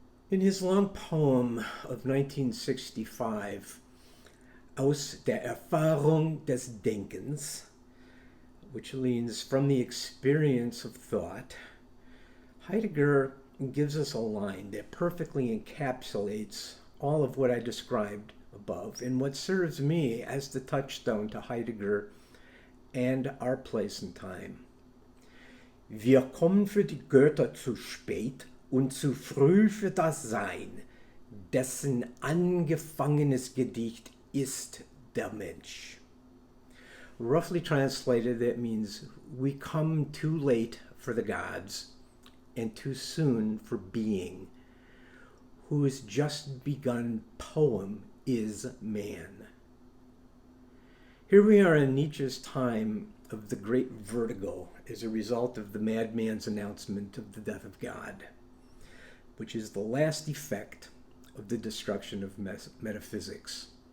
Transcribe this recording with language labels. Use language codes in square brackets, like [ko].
[en] In his long poem of 1965, Aus der Erfahrung des Denkens, which leans from the experience of thought, Heidegger gives us a line that perfectly encapsulates all of what I described above and what serves me as the touchstone to Heidegger and our place in time. [de] Wir kommen für die Götter zu spät und zu früh für das Sein, dessen angefangenes Gedicht ist der Mensch. [en] Roughly translated, that means we come too late for the gods and too soon for being. Whose just begun poem is man. Here we are in Nietzsche's time of the great vertigo as a result of the madman's announcement of the death of God, which is the last effect of the destruction of metaphysics.